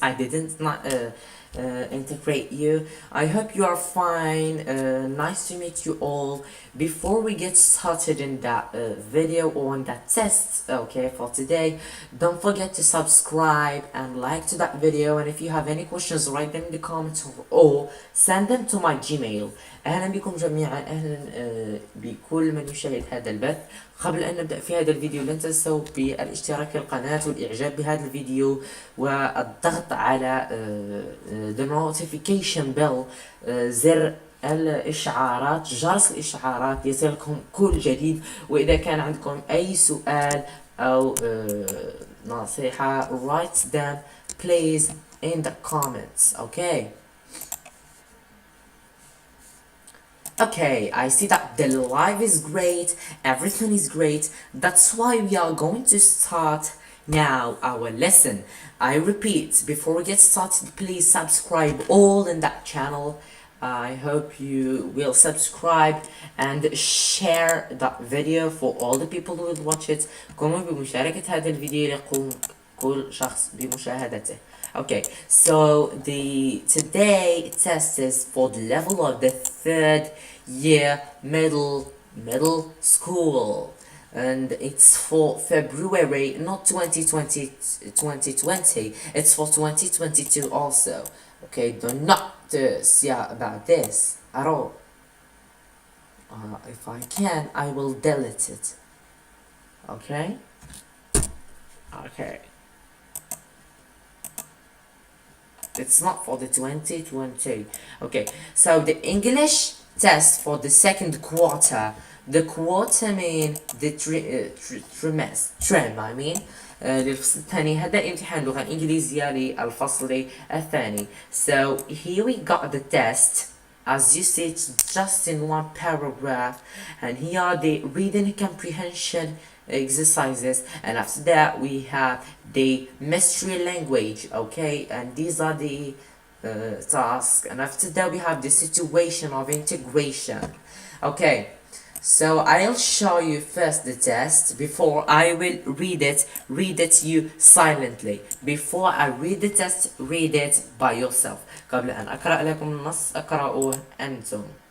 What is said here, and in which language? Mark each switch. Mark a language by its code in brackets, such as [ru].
[en] I didn't not integrate you. I hope you are fine. Nice to meet you all. Before we get started in that video or on that test, okay, for today, don't forget to subscribe and like to that video. And if you have any questions, write them in the comments or send them to my Gmail. [ar] اهلا بكم جميعا، اهلا بكل من يشاهد هذا البث. قبل ان نبدا في هذا الفيديو لا تنسوا بالاشتراك في القناه والاعجاب بهذا الفيديو والضغط على [en] the notification bell، [ar] زر الاشعارات، جرس الاشعارات يصلكم كل جديد. واذا كان عندكم اي سؤال او نصيحه [en] write them please in the comments. Okay. Okay, I see that the live is great, everything is great. That's why we are going to start now our lesson. I repeat, before we get started, please subscribe all in that channel. I hope you will subscribe and share that video for all the people who will watch it. [ar] قوموا بمشاركة هذا الفيديو ليقوم كل شخص بمشاهدته. [en] Okay, so the today test is for the level of the third year middle school, and it's for February, not 2020, it's for 2022 also. Okay, do not yeah about this at all. If I can, I will delete it. Okay. It's not for the 2020. Okay, so the English test for the second quarter. The quarter mean the trim I mean. [ar] للفصل الثاني. هذا امتحان اللغة الإنجليزية للفصل الثاني. [en] So here we got the test. As you see, it's just in one paragraph, and here are the reading comprehension exercises, and after that we have the mystery language. Okay, and these are the tasks, and after that we have the situation of integration. Okay, so I'll show you first the test before I will read it you silently. Before I read the test, read it by yourself. [ar] قبل أن أقرأ لكم النص اقرأوه أنتم.